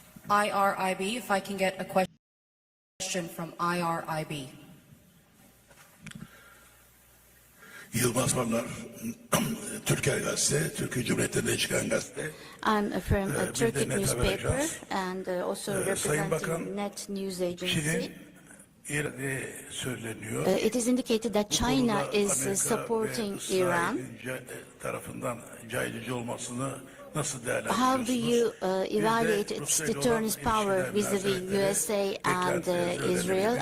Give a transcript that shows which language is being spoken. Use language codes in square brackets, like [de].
[en] IRIB, if I can get a question from IRIB. [tr] Yılmaz Varlar, Türkiye Gazete, Türkiye Cumhuriyeti'nde çıkan gazete. [en] I'm from a Turkic newspaper and also representing Net News Agency. It is indicated that China is supporting Iran. How do you evaluate its deterrence power vis-a-vis USA and Israel?